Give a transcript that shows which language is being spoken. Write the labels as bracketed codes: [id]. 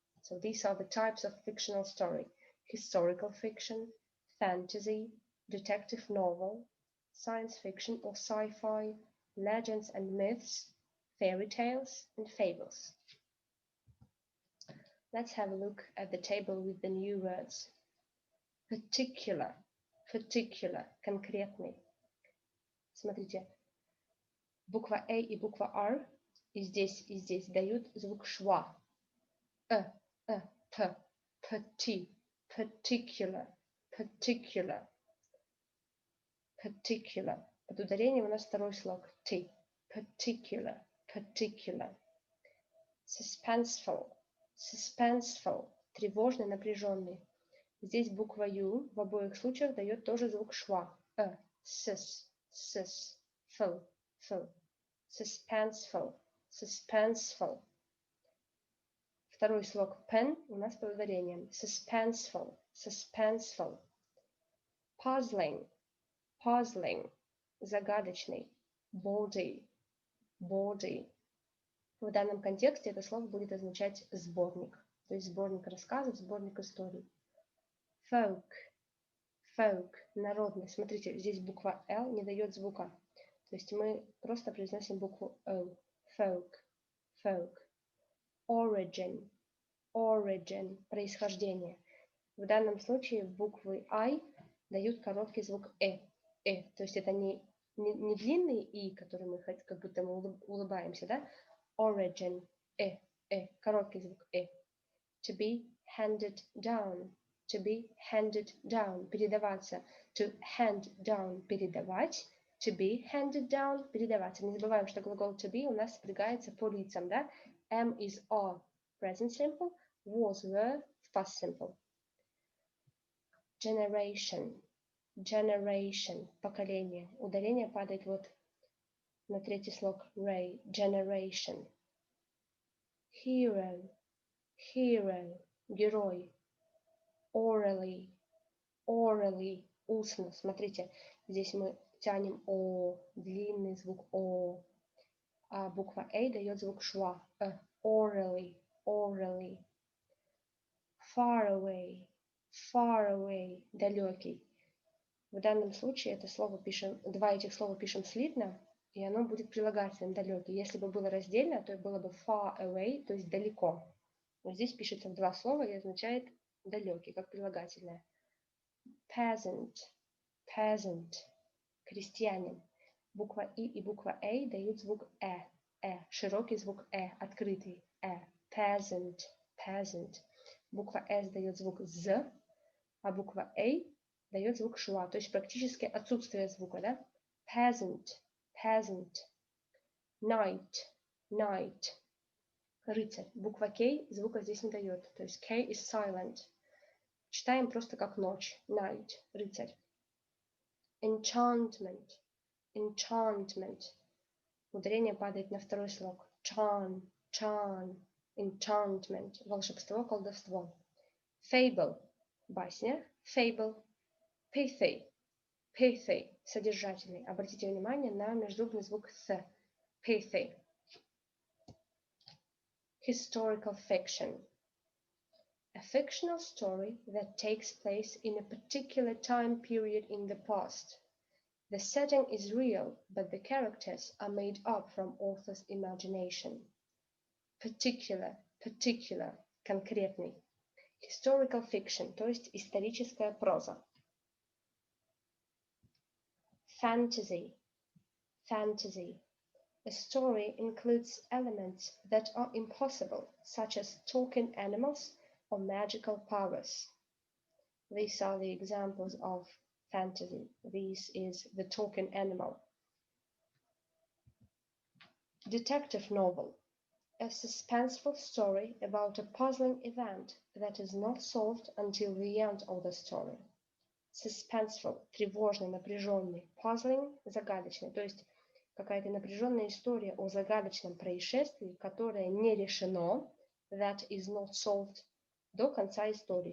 [en] So these are the types of fictional story: historical fiction, fantasy, detective novel, science fiction or sci-fi, legends and myths, fairy tales, and fables. Let's have a look at the table with the new words. Particular, particular, [ru] конкретный. Смотрите, буква A и буква R и здесь дают звук шва. [en] P, particular, particular, particular. [ru] Под ударением у нас второй слог T. [en] Particular, particular. Suspenseful, suspenseful, [ru] тревожный, напряженный. Здесь буква U в обоих случаях дает тоже звук шва. [en] Sus, full, full. Suspenseful, suspenseful. [ru] Второй слог pen у нас под ударением. [en] Suspenseful, suspenseful. Puzzling, puzzling, [ru] загадочный. [en] Body, body. [ru] В данном контексте это слово будет означать сборник, то есть сборник рассказов, сборник историй. [en] Folk, folk, [ru] народный. Смотрите, здесь буква L не дает звука, то есть мы просто произносим букву O. [en] Folk, folk. Origin, origin, [ru] происхождение. В данном случае буквы I дают короткий звук то есть это не длинный И, который мы как будто мы улыбаемся, да? [en] Origin, [ru] короткий звук [en] To be handed down, to be handed down, [ru] передаваться. [en] To hand down, [ru] передавать. [en] To be handed down, [ru] передаваться. Не забываем, что глагол to be у нас спрягается по лицам, да? [en] Am is are, present simple, was, were, past simple. Generation, generation, [ru] поколение. Ударение падает вот на третий слог ray, generation. [en] Hero, hero, [ru] герой. [en] Orally, orally, [ru] устно. Смотрите, здесь мы тянем О, длинный звук О, а буква А дает звук шва. [en] Orally, orally. Far away, far away, [ru] далекий. В данном случае это слово пишем, два этих слова пишем слитно, и оно будет прилагательным далекий. Если бы было раздельно, то было бы far away, то есть далеко. Но здесь пишется в два слова и означает далекий, как прилагательное. Peasant, peasant, крестьянин. Буква И и буква А дают звук широкий звук открытый. Peasant, peasant. Буква С дает звук З, а буква А дает звук шва, то есть практически отсутствие звука, да? [en] Peasant, peasant. Knight, knight. [ru] Рыцарь. Буква К звука здесь не дает, то есть [en] K is silent. [ru] Читаем просто как ночь. [en] Night, [ru] рыцарь. [en] Enchantment, enchantment. [ru] Ударение падает на второй слог. [en] Charm, charm. Enchantment, [ru] волшебство, колдовство. [en] Fable, [ru] басня. [en] Fable. Pithy, pithy, [ru] содержательный. Обратите внимание на межзубный звук th. [en] Pithy. Historical fiction. A fictional story that takes place in a particular time period in the past. The setting is real, but the characters are made up from author's imagination. Particular, particular, [ru] конкретный. [en] Historical fiction, [ru] то есть историческая проза. [en] Fantasy, fantasy. A story includes elements that are impossible, such as talking animals or magical powers. These are the examples of fantasy. This is the talking animal. Detective novel. A suspenseful story about a puzzling event that is not solved until the end of the story. suspenseful, [ru] тревожный, напряженный, [en] puzzling, [ru] загадочный. То есть какая-то напряженная история о загадочном происшествии, которое не решено, [en] that is not solved, [ru] до конца истории.